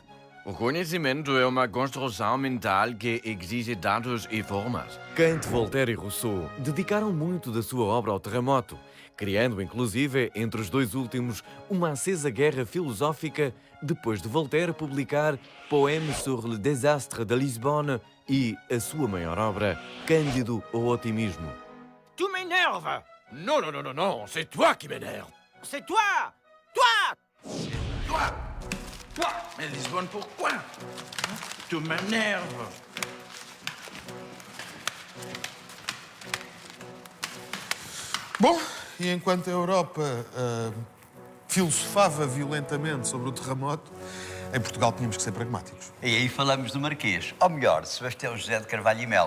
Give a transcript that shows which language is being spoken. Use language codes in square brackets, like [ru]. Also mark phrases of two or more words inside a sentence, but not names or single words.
[pt] O conhecimento é uma construção mental que exige dados e formas. Kant, Voltaire e Rousseau dedicaram muito da sua obra ao terremoto, criando, inclusive, entre os dois últimos, uma acesa guerra filosófica depois de Voltaire publicar Poème sur le désastre de Lisbonne e a sua maior obra, Cândido ao Otimismo. [fr] Tu m'énerves. Non, non, non, non, non, c'est toi qui m'énerve. C'est toi. Toi. Toi. Toi. Mais Lisbonne, pourquoi? Tu m'énerves. [pt] Bom, e enquanto a Europa filosofava violentamente sobre o terremoto, em Portugal tínhamos que ser pragmáticos. E aí falamos do Marquês, ou melhor, Sebastião José de Carvalho e Melo.